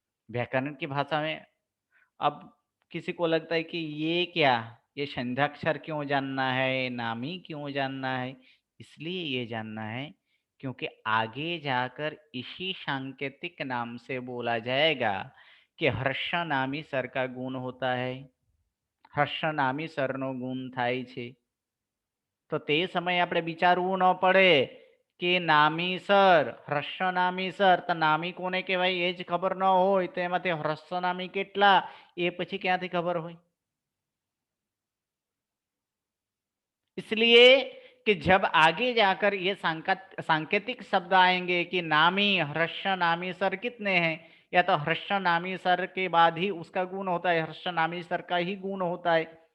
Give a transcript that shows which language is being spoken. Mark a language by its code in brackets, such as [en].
[hi] व्याकरण की भाषा में अब किसी को लगता है कि ये क्या, ये संध्याक्षर क्यों जानना है, नामी क्यों जानना है, इसलिए ये जानना है क्योंकि आगे जाकर इसी सांकेतिक नाम से बोला जाएगा कि हर्ष नामी सर का गुण होता है, [gu] हर्ष नामी सरनो गुण थाय छे। तो ते समय આપણે વિચારવું ન પડે કે નામી સર, હ્રસ્વ નામી સર, તો નામી કોને કહેવાય એ જ ખબર ન હોય તો એમાંથી હ્રસ્વ નામી કેટલા એ પછી ક્યાંથી ખબર હોય। [hi] इसलिए कि जब आगे जाकर ये सांकेतिक शब्द आएंगे कि नामी हर्ष नामी सर कितने हैं, या तो हर्ष नामी सर के बाद ही उसका गुण होता है, हर्ष नामी सर का ही गुण होता है।